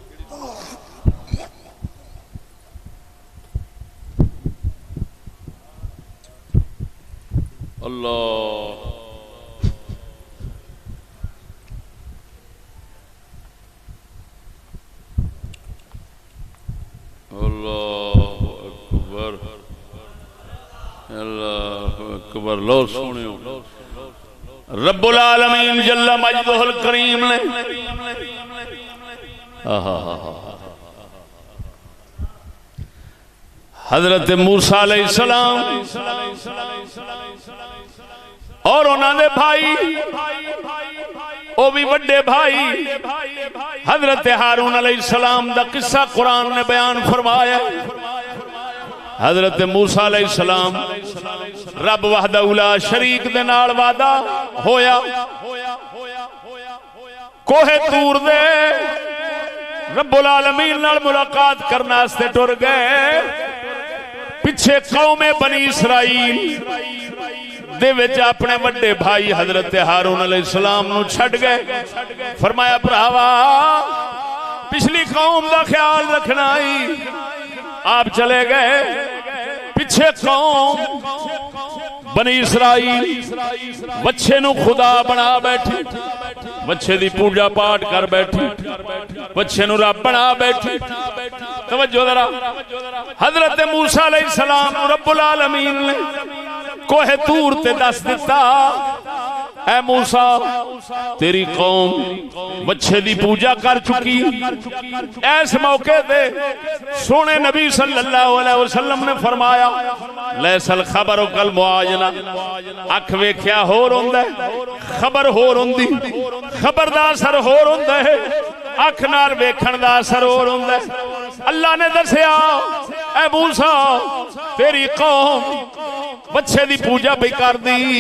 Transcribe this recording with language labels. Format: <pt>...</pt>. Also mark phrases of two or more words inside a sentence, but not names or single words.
<ar>الله الله أكبر، الله أكبر.</ar> <pa>لو سنیو, رب العالمین</pa> <ar>جل مجده الكريم</ar> <pa>نے حضرت موسیٰ علیہ السلام اور انہاں نے بھائی، اوہ وی وڈے بھائی حضرت ہارون علیہ السلام دا قصہ قرآن نے بیان فرمایا. حضرت موسیٰ علیہ السلام رب</pa> <ar>وحده لا شريك</ar> <pa>دے نال وعدہ ہویا، کوہ طور دے رب العالمین نال ملاقات کرن واسطے ٹر گئے. پچھے قوم بنی اسرائیل دے وچ اپنے وڈے بھائی حضرت ہارون علیہ السلام نوں چھڈ گئے. فرمایا بھراوا پچھلی قوم دا خیال رکھنا ای. آپ چلے گئے، پچھے قوم بنی اسرائیل بچھے نوں خدا بنا بیٹھی، بچھے دی پوجا پاٹھ کر بیٹھی، بچھے نوں رب بنا بیٹھی. توجہ ذرا، حضرت موسیٰ علیہ السلام نوں رب العالمین نے کوہ طور تے دس دتا، اے موسیٰ تیری قوم بچھے دی پوجا کر چکی. ایس موقعے تے سوہنے نبی</pa> <ar>صلى الله عليه وسلم</ar> <pa>نے فرمایا</pa> <ar>ليس الخبر كالمعاينة,</ar> <pa>اکھ ویکھیا ہور ہندا خبر ہور ہندی، خبر دا اثر ہور ہندا اے، اکھ نال ویکھن دا اثر ہور ہندا اے. اللہ نے دسیا اے موسیٰ تیری قوم بچھے دی پوجا وی کر دتی.</pa>